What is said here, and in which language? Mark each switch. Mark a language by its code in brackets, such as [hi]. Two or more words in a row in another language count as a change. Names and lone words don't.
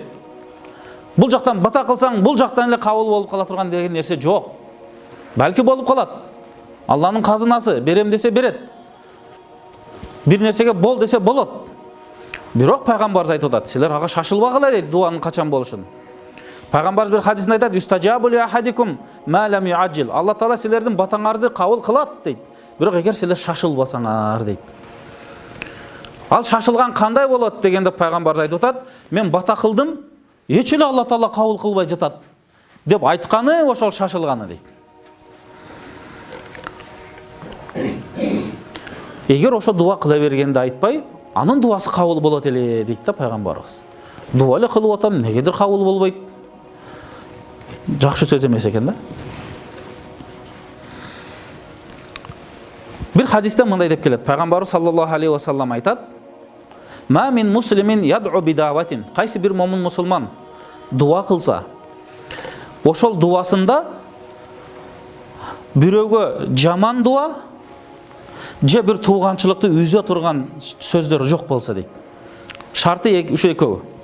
[ky] Бул жактан бата кылсаң, бул жактан эле кабыл болуп кала турган деген нерсе жок. Балки болуп калат. Алланын казынасы, берем десе берет. Bir нерсеге бол десе болот. Бирок пайгамбарыбыз айтып атат: "Силер ага шашылбагыла" дейт, дуанын качан болушун. Пайгамбарыбыз bir хадисинде айтат: [ar] "يستجاب لأحدكم ما لم يعجل". [ky] Алла Таала силердин батаңарды кабыл кылат дейт. Бирок эгер силер шашылбасаңар дейт. Ал шашылган кандай болот дегенде пайгамбарыбыз айтып атат: "Мен бата кылдым, эч эле Алла Таала кабыл кылбай жатат" деп айтканы ошол шашылганы дейт. Эгер ошо дуа кыла бергенде айтпай, анын дуасы кабыл болот эле дейт да пайгамбарыбыз. Дуа эле кылып атам, негедир кабыл болбойт? Жакшы сөз эмес экен да. Bir hadiste мындай деп келет. Пайгамбарыбыз [ar] صلى الله عليه وسلم [ky] айтат: [ar] "ما من مسلم يدعو بدعوة", [ky] кайсы бир момун мусулман дуа кылса, ошол дуасында бирөөгө жаман дуа же бир тууганчылыкты үзө турган сөздөр жок болсо дейт. Шарты ушу экөө.